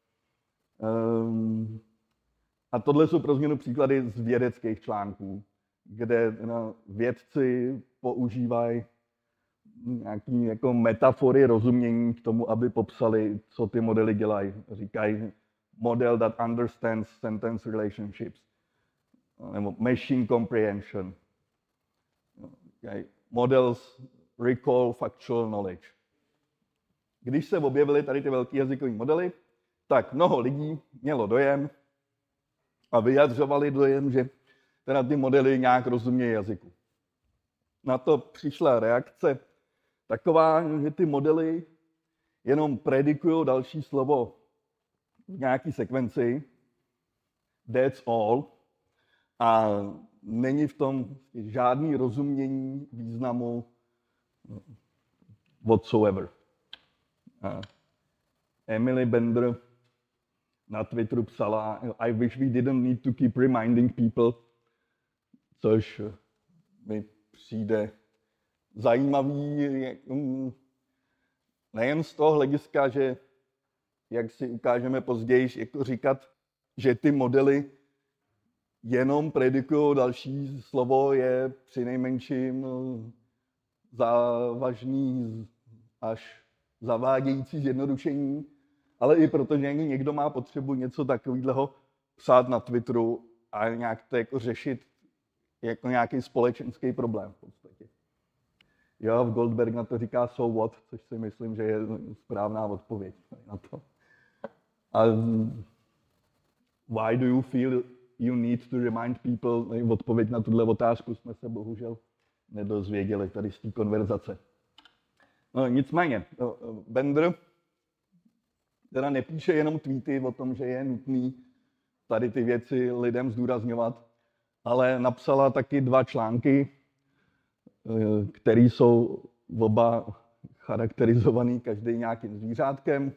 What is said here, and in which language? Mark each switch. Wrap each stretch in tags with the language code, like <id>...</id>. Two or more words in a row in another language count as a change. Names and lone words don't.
<cs>A tohle jsou pro změnu příklady z vědeckých článků, kde vědci používají nějaké jako metafory rozumění k tomu, aby popsali, co ty modely dělají. Říkají</cs> <en>model that understands sentence relationships,</en> <cs>nebo</cs> <en>machine comprehension. Models recall factual knowledge.</en> <cs>Když se objevily tady ty velké jazykové modely, tak mnoho lidí mělo dojem a vyjadřovali dojem, že teda ty modely nějak rozumějí jazyku. Na to přišla reakce taková, že ty modely jenom predikují další slovo v nějaké sekvenci,</cs> <en>that's all,</en> <cs>a není v tom žádný rozumění významu whatsoever. Emily Bender na Twitteru psala</cs> <en>I wish we didn't need to keep reminding people,</en> <cs>což mi přijde zajímavý nejen z toho hlediska, že jak si ukážeme později, jako říkat, že ty modely jenom predikují další slovo, je přinejmenším závažný až zavádějící zjednodušení, ale i proto, že někdo má potřebu něco takového psát na Twitteru a nějak to jako řešit jako nějaký společenský problém v podstatě. Joab Goldberg na to říká</cs> <en>so what,</en> <cs>což si myslím, že je správná odpověď na to.</cs> <en>A why do you feel you need to remind people?</en> <cs>Odpověď na tuhle otázku jsme se bohužel nedozvěděli tady z té konverzace. No, nicméně, Bender teda nepíše jenom tweety o tom, že je nutný tady ty věci lidem zdůrazňovat, ale napsala taky 2 články, které jsou oba charakterizovaný každý nějakým zvířátkem.</cs>